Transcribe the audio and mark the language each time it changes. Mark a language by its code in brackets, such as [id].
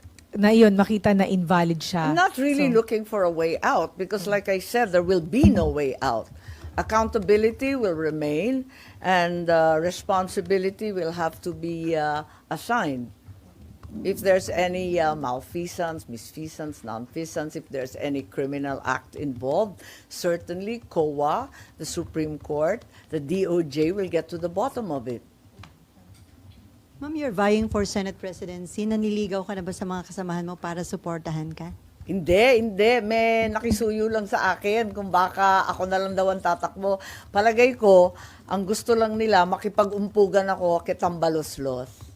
[tl] na yun, makita na invalid siya. [en] I'm not really looking for a way out because like I said, there will be no way out. Accountability will remain and responsibility will have to be assigned. If there's any malfeasance, misfeasance, nonfeasance, if there's any criminal act involved, certainly COA, the Supreme Court, the DOJ will get to the bottom of it. Ma'am, you're vying for Senate presidency. [tl] Naniligaw ka na ba sa mga kasamahan mo para suportahan ka? Hindi. May nakisuyo lang sa akin kung baka ako na lang daw ang tatakbo. Palagay ko, ang gusto lang nila, makipag-umpugan ako kay Tambaloslos.